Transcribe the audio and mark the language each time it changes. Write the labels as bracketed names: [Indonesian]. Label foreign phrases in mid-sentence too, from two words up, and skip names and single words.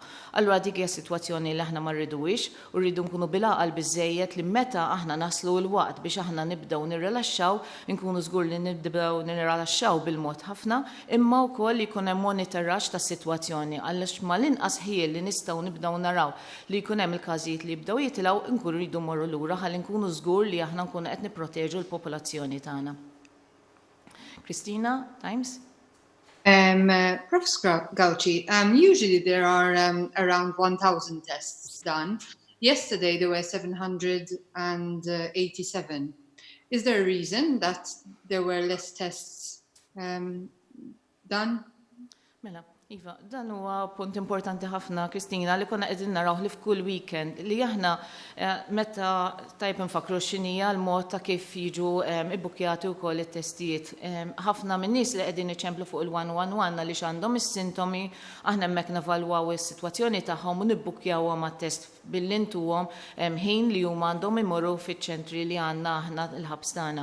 [Maltese] Allura dik hija sitwazzjoni li aħna ma rridux u rridu nkunu bil-għaqal biżżejjed li meta aħna naslu l-waqt biex aħna nibdew nirrilaxxaw, nkunu żgur li nibdew nirrilaxxaw bil-mod ħafna, imma wkoll jkun hemm monitoraġġ tas-sitwazzjoni għaliex mal-inqas ħiel li nistgħu nibdew naraw li jkun hemm il-każijiet li jibdew jitilgħu nkunu rridu mmorru lura ħalli nkunu żgur li aħna nkunu qed nipproteġu l-popolazzjoni tagħna. [English] Christina, Times? Professor Gauci, usually there are around 1,000 tests done. Yesterday there were 787. Is there a reason that there were less tests done? [Maltese] Mela, Iva, dan huwa punt importanti ħafna, Kristina, li konna qegħdin naraw li f'kull weekend li aħna meta tajb infakru x'inhija l-mod ta' kif jiġu ibbukjati wkoll it-testijiet. Ħafna minn nies li qegħdin iċemplu fuq il-111 għaliex għandhom is-sintomi, aħna hemmhekk nevalwaw is-sitwazzjoni tagħhom u nibbukjawhom mat-test billi ntuhom ħin li huma għandhom imorru fiċ-ċentri li għandna aħna l-ħabs tagħna.